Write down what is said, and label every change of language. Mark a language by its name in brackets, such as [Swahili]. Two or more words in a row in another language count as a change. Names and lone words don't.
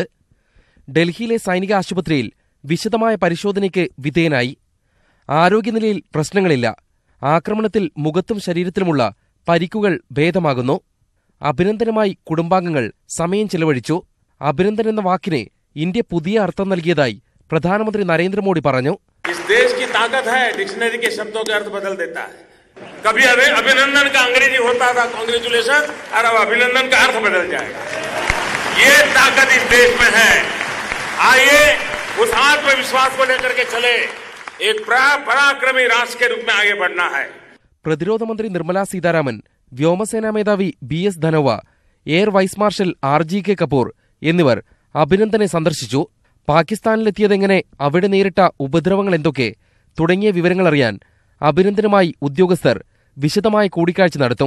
[Malayalam] ഡൽഹിയിലെ സൈനിക ആശുപത്രിയിൽ വിശദമായ പരിശോധനയ്ക്ക് വിധേയനായി. ആരോഗ്യനിലയിൽ പ്രശ്നങ്ങളില്ല. ആക്രമണത്തിൽ മുഖത്തും ശരീരത്തിലുമുള്ള പരിക്കുകൾ ഭേദമാകുന്നു. അഭിനന്ദനുമായി കുടുംബാംഗങ്ങൾ സമയം ചെലവഴിച്ചു. അഭിനന്ദൻ എന്ന വാക്കിന് ഇന്ത്യ പുതിയ അർത്ഥം നൽകിയതായി പ്രധാനമന്ത്രി നരേന്ദ്രമോദി പറഞ്ഞു. [Hindi] इस देश की ताकत है डिक्शनरी के शब्दों के अर्थ बदल देता है. कभी अभिनंदन का अंग्रेजी होता था कांग्रेचुलेशन, और अब अभिनंदन का अर्थ बदल जाएगा. ये ताकत इस देश में है. आइए उस आत्मविश्वास को लेकर के चले. एक पराक्रमी राष्ट्र के रूप में आगे बढ़ना है. [Malayalam] പ്രതിരോധ മന്ത്രി നിർമ്മല സീതാരാമൻ, വ്യോമസേനാ മേധാവി BS ധനോവ, എയർ വൈസ് മാർഷൽ RGK കപൂർ എന്നിവർ അഭിനന്ദനെ സന്ദർശിച്ചു. പാകിസ്ഥാനിലെത്തിയതെങ്ങനെ, അവിടെ നേരിട്ട ഉപദ്രവങ്ങൾ എന്തൊക്കെ തുടങ്ങിയ വിവരങ്ങളറിയാൻ അഭിനന്ദനുമായി ഉദ്യോഗസ്ഥർ വിശദമായ കൂടിക്കാഴ്ച നടത്തും.